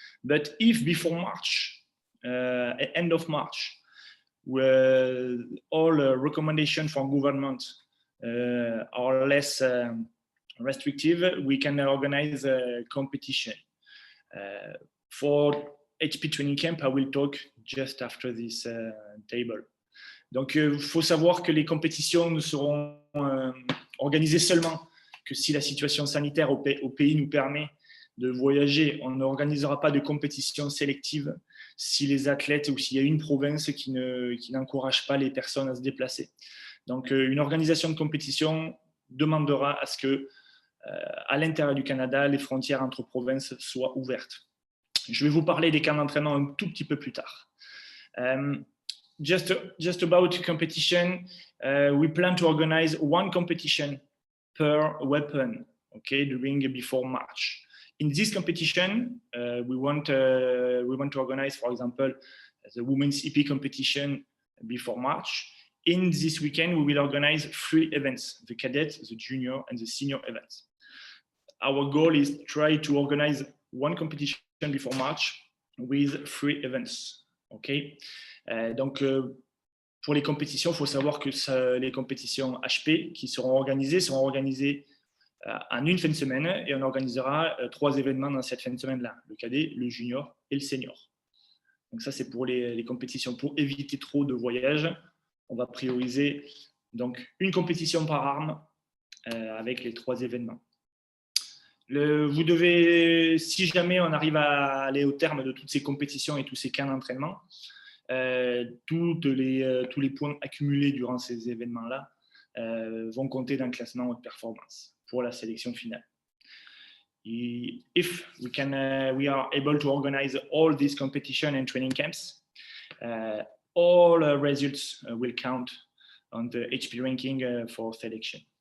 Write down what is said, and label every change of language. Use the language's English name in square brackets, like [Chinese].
[English] But if before March, end of March, where all recommendations from government are less restrictive, we can organize a competition. For HP Training Camp, I will talk just after this table. [French] Donc, il faut savoir que les compétitions ne seront organisées seulement que si la situation sanitaire au pays nous permet de voyager. On n'organisera pas de compétition sélective si les athlètes ou s'il y a une province qui n'encourage pas les personnes à se déplacer. Donc, une organisation de compétition demandera à ce que, à l'intérieur du Canada, les frontières entre provinces soient ouvertes. Je vais vous parler des camps d'entraînement un tout petit peu plus tard. [English] Just about competition, we plan to organize one competition per weapon, okay, before March. In this competition, we want to organize, for example, the women's EP competition before March. In this weekend, we will organize 3 events: the cadet, the junior, and the senior events. Our goal is to try to organize one competition before March with 3 events. Okay? [French] Donc, pour les compétitions, il faut savoir que les compétitions HP qui seront organisées en une fin de semaine et on organisera 3 événements dans cette fin de semaine-là, le cadet, le junior et le senior. Donc ça, c'est pour les compétitions. Pour éviter trop de voyages, on va prioriser donc une compétition par arme avec les 3 événements. Vous devez, si jamais on arrive à aller au terme de toutes ces compétitions et tous ces camps d'entraînement, tous les points accumulés durant ces événements-là vont compter dans le classement haute performance pour la sélection finale. [English] If we are able to organize all these competition and training camps, all results will count on the HP ranking for selection.